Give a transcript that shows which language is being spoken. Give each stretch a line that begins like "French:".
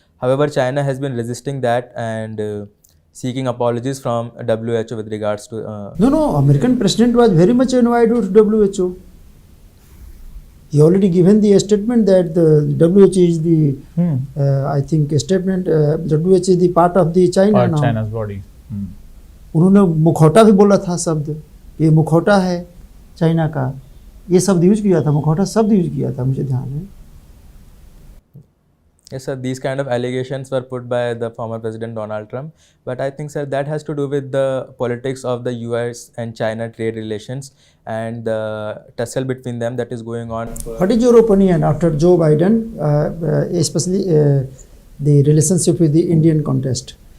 English: However, China has been resisting that and seeking apologies from WHO with regards to. No, American president was very much invited to WHO. He already given the statement that the WHO is the, I think statement, WHO is the part of the China Part now. China's body.
Hindi: उन्होंने मुखौटा भी बोला था शब्द, ये मुखौटा है China का, ये शब्द यूज किया था, मुखौटा शब्द यूज किया था, मुझे ध्यान है.
English: Yes, sir. These kind of allegations were put by the former President Donald Trump, but I think, sir, that has to do with the politics of the US and China trade relations and the tussle between them that is going on. What is your opinion after Joe Biden, especially the relationship with the Indian context?